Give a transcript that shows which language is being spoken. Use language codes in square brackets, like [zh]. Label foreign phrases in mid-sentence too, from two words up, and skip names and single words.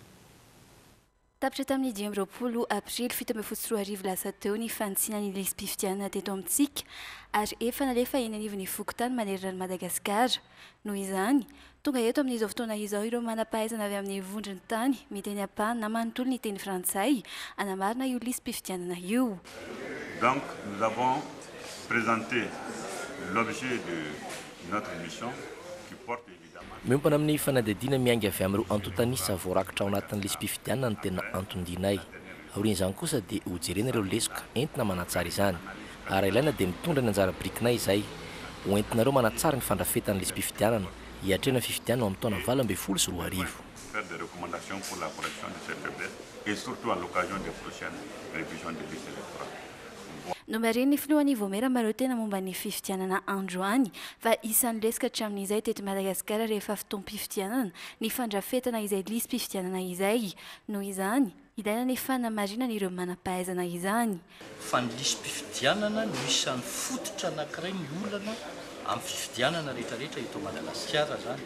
[mg] Tapitra tamin'ny 10 aprily 17 lasa teo ny fanitsinan'ny lisy-pifidianana teto amintsika ary efa nalefa eny anivon'ny fokotany manerana ny Madagasikara. Noho izany, tonga eto amin'izao fotoana izao ireo manam-pahaizana avy amin'ny vondrony tany miteny ampahany na manontolo ny teny frantsay anamarina io lisy-pifidianana io. [fr] Donc nous avons présenté l'objet de notre mission qui porte [mg] miompana amin'ny fanadidina miainga avy amin'ireo antotanisa voarakitra ao anatin'ny lisy-pifidianana ny tena antondina aorian'izany kosa dia hojerena ireo lesoka entina manatsara izany ary ilaina dia mitondra ny anjara brikinay izay hoentinareo manatsara ny fandrafetan'ny lisy-pifidianana hiatrena fifidianana amin'ny taona 2012 sy 2010. [fr] Faire des recommandations pour la correction de ces faiblesses et surtout à l'occasion des prochaines révisions des listes électorales. [mg] No marin'ny filohan'ny Vomera mareo tena momba ny fifidianana androany fa isan'ny lesaka hatramin'izay teto Madagasikara rehefa fotoam-pifidianana ny fandrafetana izay lisy-pifidianana izay. Noho izany, ilaina ny fanamarinana ireo manam-pahaizana izany. Fa ny lisy-pifidianana no isan'ny fototra anankiray ny olana amin'ny fifidianana rehetrarehetra eto Madagasikara zany.